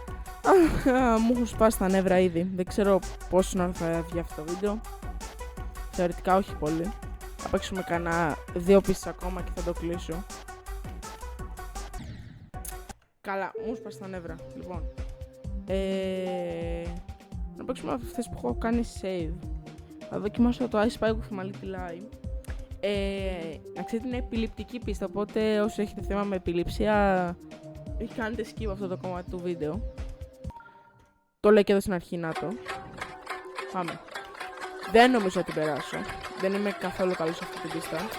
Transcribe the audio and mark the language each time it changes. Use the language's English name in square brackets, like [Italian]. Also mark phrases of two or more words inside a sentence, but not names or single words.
[Greek] Μου έχουν σπάσει τα νεύρα ήδη. Δεν ξέρω πόσο ώρα θα βγει αυτό το βίντεο. θεωρητικά όχι πολύ. Θα παίξουμε κανένα 2 πίστες ακόμα και θα το κλείσω. Καλά, μου σπάσει τα νεύρα. Λοιπόν, να παίξουμε αυτές που έχω κάνει save. Θα δοκιμάσω το I Spy with my little eye. Να ξέρετε, είναι επιληπτική πίστα, οπότε όσοι έχετε θέμα με επιληψία, μην κάνετε skip αυτό το κομμάτι του βίντεο. Το λέω και εδώ στην αρχή, να το. Πάμε. Δεν νομίζω να την περάσω. Δεν είμαι καθόλου καλός σε αυτή την πίστα.